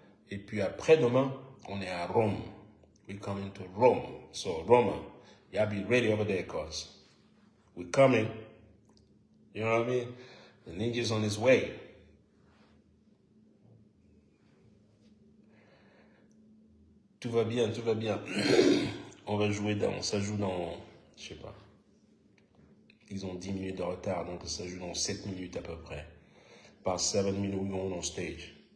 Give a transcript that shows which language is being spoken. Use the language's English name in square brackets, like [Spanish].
[French] Et puis après-demain, on est à Rome. [English] We're coming to Rome. So, Roma, y'all be ready over there, cause we're coming. You know what I mean? The ninja's on his way. [French] Tout va bien, tout va bien. On va jouer ça joue dans, je sais pas, ils ont 10 minutes de retard, donc ça joue dans 7 minutes à peu près. Par 7 minutes, [English] we're going on stage.